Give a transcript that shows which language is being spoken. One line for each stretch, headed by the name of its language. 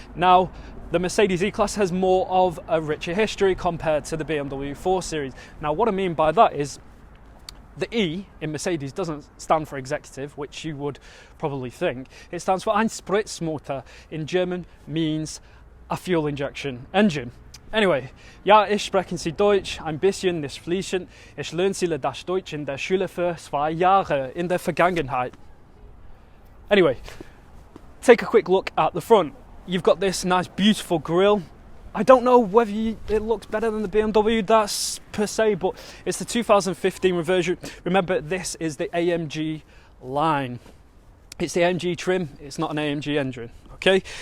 English: Now, the Mercedes E-Class has more of a richer history compared to the BMW 4 Series. Now, what I mean by that is, the E in Mercedes doesn't stand for executive, which you would probably think. It stands for ein spritzmotor. In German means a fuel injection engine. Anyway,
German: ja, ich sprechen Sie Deutsch, ein bisschen nicht fließend. Ich lernte das Deutsch in der Schule für 2 Jahre in der Vergangenheit.
English: Anyway, take a quick look at the front. You've got this nice, beautiful grille. I don't know whether it looks better than the BMW, that's per se, but it's the 2015 version. Remember, this is the AMG line. It's the AMG trim, it's not an AMG engine, okay?